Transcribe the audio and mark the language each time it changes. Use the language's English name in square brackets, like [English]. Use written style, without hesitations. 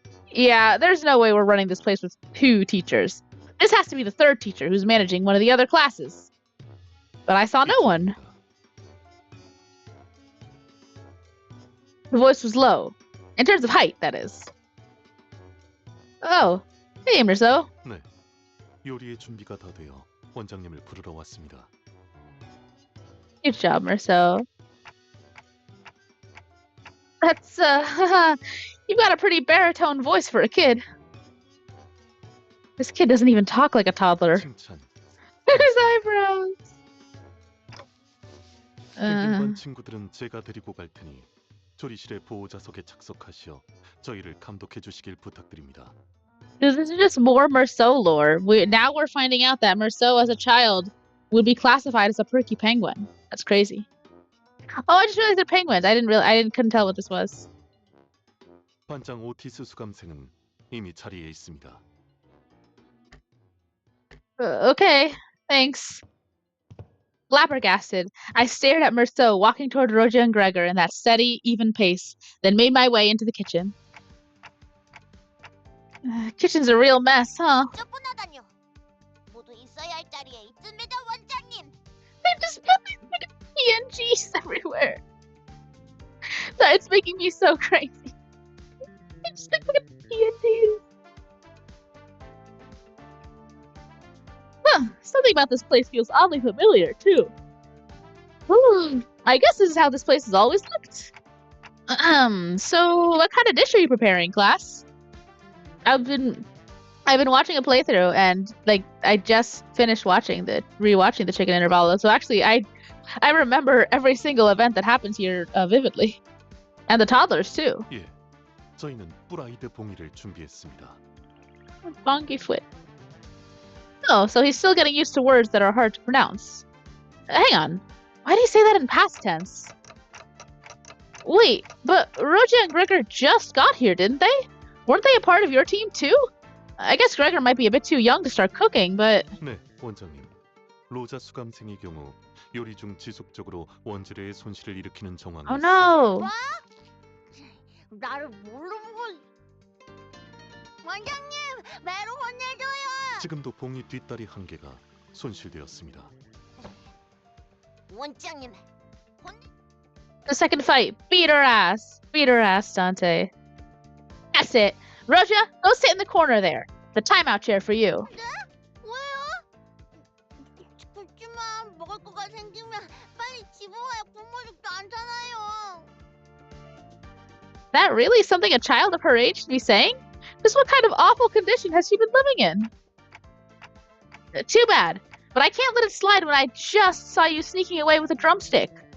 [English] Yeah, there's no way we're running this place with 2 teachers. This has to be the 3rd teacher who's managing one of the other classes. But I saw no one. The voice was low. In terms of height, that is. Oh, hey, Emerso. [Korean] 네, 요리의 준비가 다 되어 원장님을 부르러 왔습니다. [English] Good job, Merso. That's, you've got a pretty baritone voice for a kid. This kid doesn't even talk like a toddler. [Korean] 칭찬. [English] His eyebrows. [Korean] 펭귄 반 친구들은 제가 데리고 갈 테니 조리실의 보호자석에 착석하시어 저희를 감독해 주시길 부탁드립니다. [English] This is just more Merceau lore. Now we're finding out that Merceau as a child would be classified as a perky penguin. That's crazy. Oh, I just realized they're penguins. couldn't tell what this was. [Korean] 반장 오티스 수감생은 이미 자리에 있습니다. [English] Okay, thanks. Flabbergasted, I stared at Merceau walking toward Roja and Gregor in that steady, even pace, then made my way into the kitchen. Kitchen's a real mess, huh? [Korean] 쫓겨나다뇨. 모두 있어야 할 자리에 있습니다, 원장님. [English] They just put these PNGs everywhere. It's making me so crazy. They just look at PNGs. Huh, something about this place feels oddly familiar, too. I guess this is how this place has always looked. So what kind of dish are you preparing, class? I've been watching a playthrough, and I just finished rewatching the chicken intervallo. So actually, I remember every single event that happens here vividly, and the toddlers too. [Korean] 예, 저희는 프라이드 봉이를 준비했습니다. [English] Bonky foot. Oh, so he's still getting used to words that are hard to pronounce. Hang on, why do you say that in past tense? Wait, but Roja and Gregor just got here, didn't they? Weren't they a part of your team too? I guess Gregor might be a bit too young to start cooking, but... [Korean] 네, 원장님. 로자 수감생의 경우 요리 중 지속적으로 원재료의 손실을 일으키는 정황이 [English] Oh no! [Korean] 나를 모르는 걸. 원장님, 매로 혼내줘요. 지금도 봉이 뒷다리 한 개가 손실되었습니다. 원장님, [English] The second fight. Beat her ass. Beat her ass, Dante. That's it. Roja, go sit in the corner there. The timeout chair for you. [Korean] 왜요? 그렇지만 먹을 거가 생기면 빨리 집어와야 굶어죽도 않잖아요. [English] That really something a child of her age should be saying? Just what kind of awful condition has she been living in? Too bad. But I can't let it slide when I just saw you sneaking away with a drumstick.